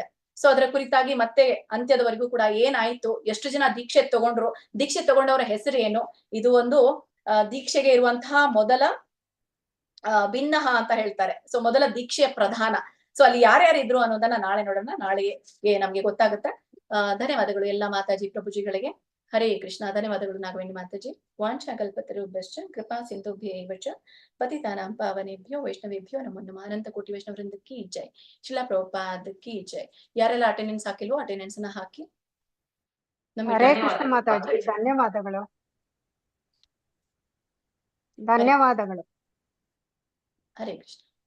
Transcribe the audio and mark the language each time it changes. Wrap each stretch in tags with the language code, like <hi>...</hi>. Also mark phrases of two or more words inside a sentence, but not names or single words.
<kn>ಸೊ ಅದರ ಕುರಿತಾಗಿ ಮತ್ತೆ ಅಂತ್ಯದವರೆಗೂ ಕೂಡ ಏನಾಯ್ತು, ಎಷ್ಟು ಜನ ದೀಕ್ಷೆ ತಗೊಂಡ್ರು, ದೀಕ್ಷೆ ತಗೊಂಡವರ ಹೆಸರು ಏನು, ಇದು ಒಂದು ದೀಕ್ಷೆಗೆ ಇರುವಂತಹ ಮೊದಲ ಭಿನ್ನಹ ಅಂತ ಹೇಳ್ತಾರೆ. ಸೊ ಮೊದಲ ದೀಕ್ಷೆಯ ಪ್ರಧಾನ. ಸೊ ಅಲ್ಲಿ ಯಾರ್ಯಾರಿದ್ರು ಅನ್ನೋದನ್ನ ನಾಳೆ ನೋಡೋಣ, ನಾಳೆಗೆ ನಮ್ಗೆ ಗೊತ್ತಾಗುತ್ತೆ. ಧನ್ಯವಾದಗಳು ಎಲ್ಲ ಮಾತಾಜಿ ಪ್ರಭುಜಿಗಳಿಗೆ. ಹರೇ ಕೃಷ್ಣ. ಧನ್ಯವಾದಗಳು ನಾಗವೇಣಿ ಮಾತಾಜಿ.</kn> <sa>ವಾಂಛಾಕಲ್ಪತರುಭ್ಯಶ್ಚ ಕೃಪಾ ಸಿಂಧುಭ್ಯೈವ ಚ ಪತಿತಾನಾಂ ಪಾವನೇಭ್ಯೋ ವೈಷ್ಣವೇಭ್ಯೋ ನಮೋ ನಮಃ.</sa> <kn>ಅನಂತ ಕೋಟಿ ವೈಷ್ಣವೃಂದ</kn> <hi>की जय.</hi> <kn>ಶ್ರೀಲ ಪ್ರಭುಪಾದ್</kn> <hi>की जय.</hi> <kn>ಯಾರೆಲ್ಲ ಅಟೆಂಡೆನ್ಸ್ ಹಾಕಿಲ್ವೋ ಅಟೆಂಡೆನ್ಸ್ ನ ಹಾಕಿ. ಹರೇ ಕೃಷ್ಣ ಮಾತಾಜಿ, ಧನ್ಯವಾದಗಳು. ಧನ್ಯವಾದಗಳು. ಹರೇ ಕೃಷ್ಣ.</kn>